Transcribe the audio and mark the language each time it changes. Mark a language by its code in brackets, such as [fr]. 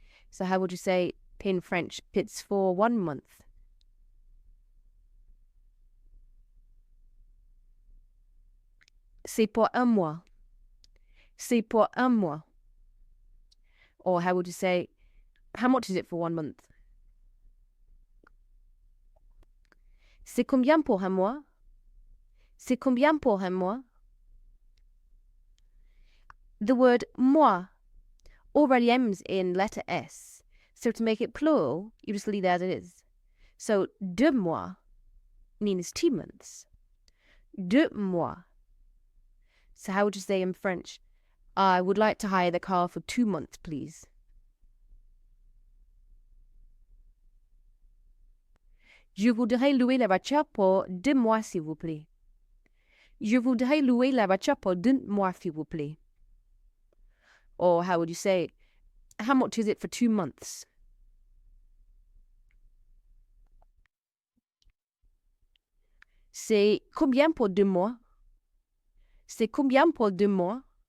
[en] So how would you say in French, it's for 1 month? [fr] C'est pour un mois. C'est pour un mois. [en] Or how would you say, how much is it for 1 month? [fr] C'est combien pour un mois? C'est combien pour un mois? [en] The word moi already ends in letter S. So to make it plural, you just leave it as it is. So 2 mois means 2 months. 2 mois. So how would you say in French, I would like to hire the car for 2 months, please? [fr] Je voudrais louer la voiture pour 2 mois, s'il vous plaît. Je voudrais louer la voiture pour 2 mois, s'il vous plaît. [en] Or how would you say, how much is it for 2 months? [fr] C'est combien pour 2 mois? C'est combien pour 2 mois?